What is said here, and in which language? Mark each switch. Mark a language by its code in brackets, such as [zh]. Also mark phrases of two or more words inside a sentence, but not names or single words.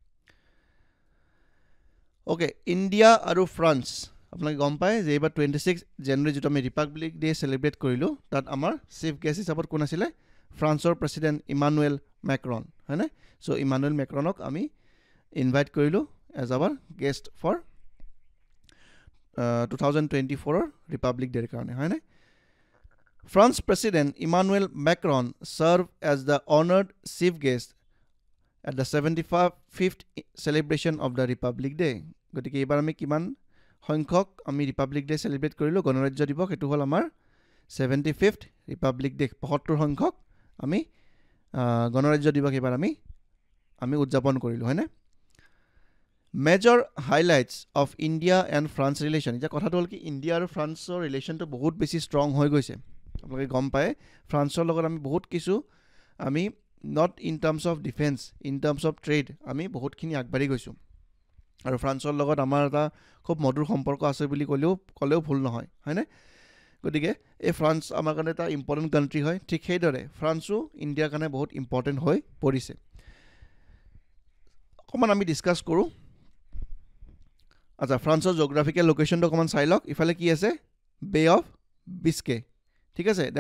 [as] ওকে ইণ্ডিয়া আৰু ফ্ৰান্স আপোনালোকে গম পায় যে এইবাৰ 26 জানুৱাৰী যেটো আমি [en] Republic Day celebrate [as] কৰিলো তাত আমাৰ [en] chief guest [as] হিচাপত কোন আছিল ফ্ৰান্সৰ প্ৰেসিডেন্ট ইমানুৱেল মেক্ৰন হয়নে সো ইমানুৱেল মেক্ৰনক আমি ইনভাইট কৰিলো [en] as our guest for [as] 2024 Republic [en] Day [as] কাৰণে হয়নে [en] France President Emmanuel Macron served as the honored chief guest at the 75th celebration of the Republic Day gotike [as] এইবাৰ আমি কিমান সংখ্যক আমি [en] Republic Day celebrate [as] কৰিলো গণৰাজ্য দিৱস এটো হল আমাৰ 75th Republic Day 75 সংখ্যক আমি গণৰাজ্য দিৱস এবাৰ আমি উদযাপন কৰিলো হয়নে [en] Major highlights of India and France relation [as] এটা কথা হল কি ইন্ডিয়া আৰু ফ্ৰান্সৰ ৰিলেশনটো বহুত বেছি ষ্ট্ৰং হৈ গৈছে আপোনালোকে গম পায় ফ্ৰান্সৰ লগত আমি বহুত কিছু আমি [en] not in terms of defense in terms of trade [as] আমি বহুতখিনি আগবাঢ়ি গৈছো আৰু ফ্ৰান্সৰ লগত আমাৰ এটা খুব মধুৰ সম্পৰ্ক আছে বুলি কলেও ভুল নহয় হয়নে গতিকে এই ফ্ৰান্স আমাৰ কাৰণে এটা [en] important country [as] হয় ঠিক সেইদৰে ফ্ৰান্সো ইণ্ডিয়াৰ কাৰণে বহুত ইম্পৰ্টেণ্ট হৈ পৰিছে অকণমান আমি ডিছকাছ কৰোঁ আচ্ছা ফ্ৰান্সৰ [en] geographical location [as] অকণমান চাই লওক ইফালে কি আছে বে অফ বিস্কে ঠিক আছে দেন